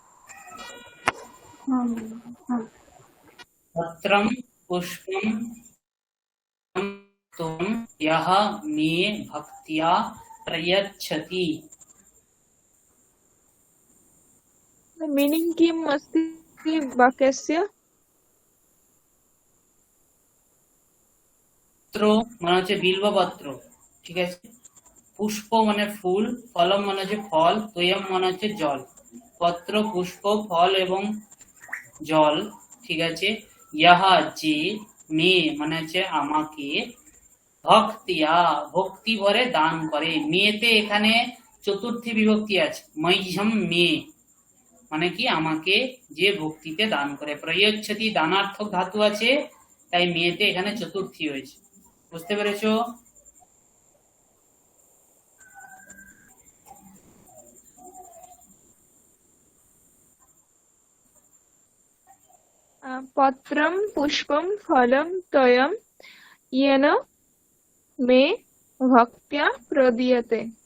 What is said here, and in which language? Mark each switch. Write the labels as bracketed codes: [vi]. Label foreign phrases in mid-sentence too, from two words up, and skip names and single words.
[sa] पत्रं पुष्पं त्वं यः मे भक्त्या प्रयच्छति। मीनिंग किम् अस्ति वाक्यस्य? [bn] পত্র মানে হচ্ছে বিল্বপত্র, ঠিক আছে। পুষ্প মানে ফুল, ফলম মানে হচ্ছে ফল, তোয়ম মানে হচ্ছে জল। পত্র, পুষ্প, ফল এবং জল, ঠিক আছে। ইহা যে, মে মানে হচ্ছে আমাকে, ভক্তিয়া ভক্তি ভরে দান করে। মেতে এখানে চতুর্থী বিভক্তি আছে, মহ্যম মে মানে কি আমাকে যে ভক্তিতে দান করে। প্রয়োচ্ছতি দানার্থক ধাতু আছে, তাই মেয়েতে এখানে চতুর্থী হয়েছে। বুঝতে পেরেছো? [sa] पत्रं पुष्पं फलं तोयं येन मे भक्त्या प्रदीयते।